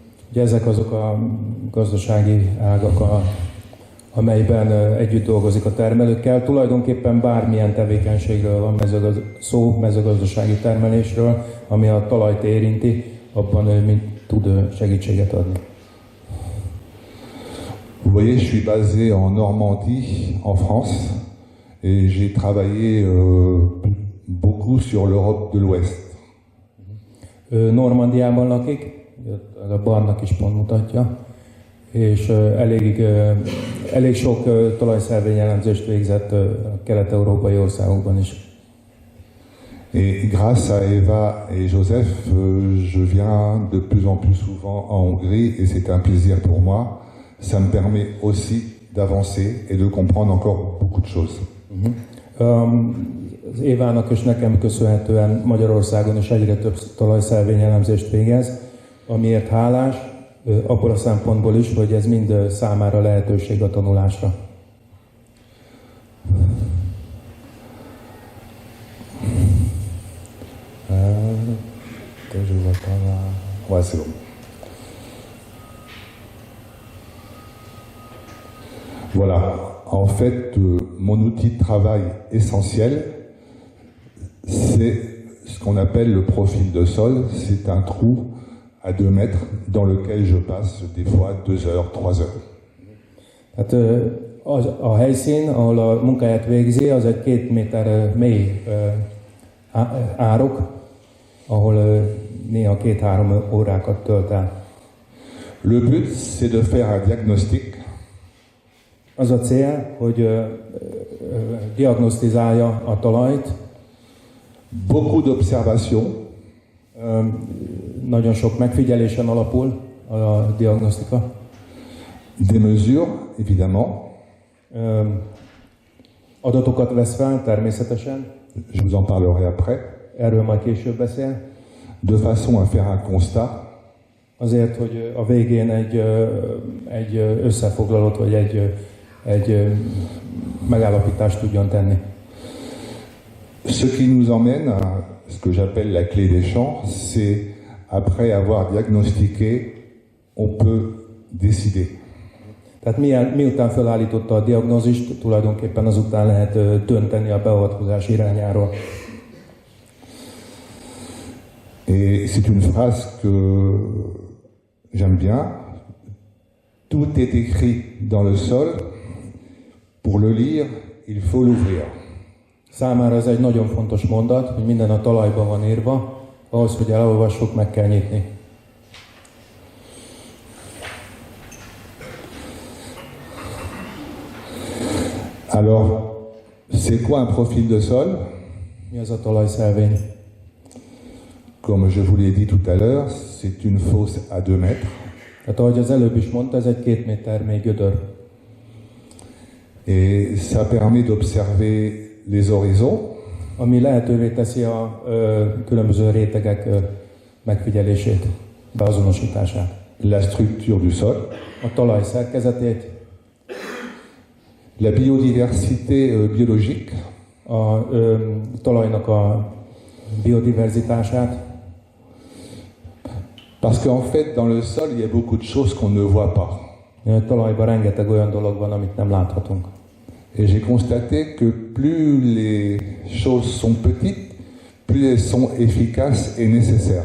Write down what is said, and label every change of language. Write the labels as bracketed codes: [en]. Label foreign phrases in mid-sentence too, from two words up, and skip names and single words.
[hu] Ugye ezek azok a gazdasági ágak, amelyben együtt dolgozik a termelőkkel. Tulajdonképpen bármilyen tevékenységről van szó, mezőgazdasági termelésről, ami a talajt érinti, abban ő tud segítséget adni. [fr] Vous voyez, je suis basé en Normandie, en France, et j'ai travaillé beaucoup sur l'Europe de l'Ouest. [hu] Ő Normandiában lakik, a barnak is pont mutatja, és elég sok talajszervényelemzést végzett a kelet-európai országokban is. [fr] Et grâce à Eva et Joseph, je viens de plus en plus souvent en Hongrie et c'est un plaisir pour moi. Ça me permet aussi d'avancer et de comprendre encore beaucoup de choses. [hu] Az Évának és nekem köszönhetően Magyarországon is egyre több talajszervényelemzést végez, amiért hálás, abból a szempontból is, hogy ez mind számára lehetőség a tanulásra. [fr] Voilà, en fait, mon outil de travail essentiel, c'est ce qu'on appelle le profil de sol. C'est un trou à 2 mètres dans lequel je passe des fois 2 heures, 3 heures. [hu] Hát a helyszín, ahol a munkáját végzi, az egy 2 méter mély árok, ahol néha 2-3 órákat tölt el. [fr] Le but, c'est de faire un diagnostic. [hu] Az a cél, hogy diagnosztizálja a talajt. [fr] Beaucoup d'observations. [hu] Nagyon sok megfigyelésen alapul a diagnosztika. [fr] Des mesures, évidemment. [hu] Adatokat vesz fel, természetesen. [fr] Je vous en parlerai après. [hu] Erről majd később beszél. [fr] De façon à faire un constat. [hu] Azért, hogy a végén egy összefoglalót, vagy egy megállapítást tudjon tenni. [fr] Ce qui nous emmène à ce que j'appelle la clé des champs, c'est après avoir diagnostiqué, on peut décider. [hu] Tehát miután felállította a diagnózist, tulajdonképpen azután lehet dönteni a beavatkozás irányáról. [fr] Et c'est une phrase que j'aime bien. Tout est écrit dans le sol. Pour le lire, il faut l'ouvrir. [hu] Számára ez egy nagyon fontos mondat, hogy minden a talajban van írva, ahhoz, hogy elolvassuk, meg kell nyitni. [fr] Alors, c'est quoi un profil de sol? [hu] Mi az a talajszelvény? [fr] Comme je vous l'ai dit tout à l'heure, c'est une fosse à 2 mètres. [hu] Tehát ahogy az előbb is mondta, ez egy 2 méter mély gödör. [fr] Et ça permet d'observer les horizons. [hu] Ami lehetővé teszi a különböző rétegek megfigyelését, beazonosítását. [fr] La structure du sol. [hu] A talaj szerkezetét. [fr] La biodiversité biologique. [hu] A talajnak a biodiverzitását. [fr] Parce qu'en fait, dans le sol, il y a beaucoup de choses qu'on ne voit pas. [hu] A talajban rengeteg olyan dolog van, amit nem láthatunk. [fr] Et j'ai constaté que plus les choses sont petites, plus elles sont efficaces et nécessaires.